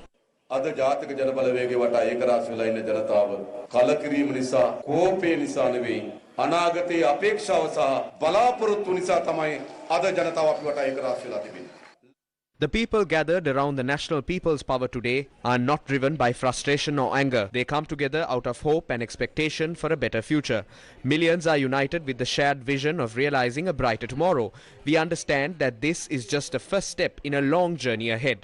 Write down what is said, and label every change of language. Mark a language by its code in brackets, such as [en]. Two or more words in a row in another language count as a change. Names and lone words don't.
[si] අද ජාතික ජන බලවේගයේ වටා ඒකරාශී වෙලා ඉන්න ජනතාව කලකිරීම නිසා කෝපය නිසා නෙවෙයි අනාගතයේ අපේක්ෂාව සහ බලාපොරොත්තු නිසා තමයි අද ජනතාව අපි වටා ඒකරාශී වෙලා තිබෙන්නේ. [en] The people gathered around the National People's Power today are not driven by frustration or anger. They come together out of hope and expectation for a better future. Millions are united with the shared vision of realizing a brighter tomorrow. We understand that this is just a first step in a long journey ahead.